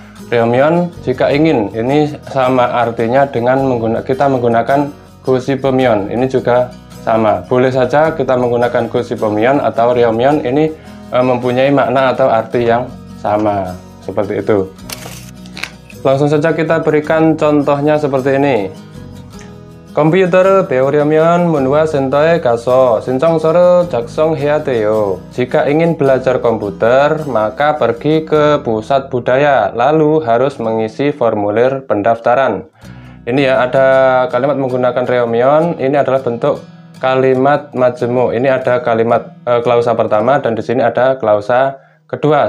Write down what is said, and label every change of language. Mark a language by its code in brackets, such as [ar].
[id] Reomyeon jika ingin ini sama artinya dengan kita menggunakan Gosipemyeon, ini juga sama. Boleh saja kita menggunakan Gosipemyeon atau Reomyeon ini mempunyai makna atau arti yang sama seperti itu. Langsung saja kita berikan contohnya seperti ini. [ko] 컴퓨터를 배우려면 문화 센터에 가서 신청서를 작성해야 돼요. [id] Jika ingin belajar komputer, maka pergi ke pusat budaya, lalu harus mengisi formulir pendaftaran. Ini ya, ada kalimat menggunakan Reomyeon, ini adalah bentuk kalimat majemuk. Ini ada kalimat klausa pertama dan di sini ada klausa kedua.